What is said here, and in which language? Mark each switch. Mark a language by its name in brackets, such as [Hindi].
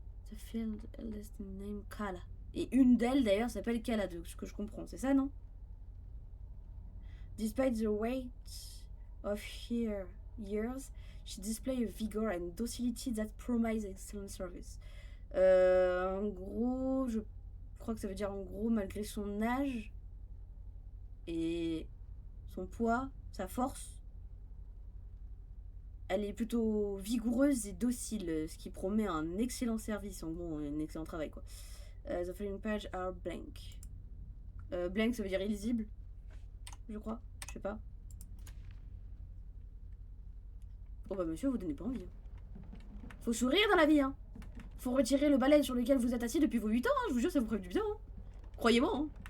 [English] The field eldest name Kala. [French] Et une d'elles d'ailleurs s'appelle Kala, de ce que je comprends, c'est ça, non? [English] Despite the weight of her years, she displays a vigor and docility that promise excellent service. [French] En gros, je crois que ça veut dire en gros, malgré son âge et son poids, sa force, elle est plutôt vigoureuse et docile, ce qui promet un excellent service, en gros, un excellent travail quoi. [English] The following pages are blank. [French] Blank ça veut dire illisible, je crois, je sais pas. Oh bah monsieur, vous donnez pas envie. Faut sourire dans la vie, hein. Faut retirer le balai sur lequel vous êtes assis depuis vos 8 ans, hein. Je vous jure, ça vous ferait du bien. Hein. Croyez-moi. Hein.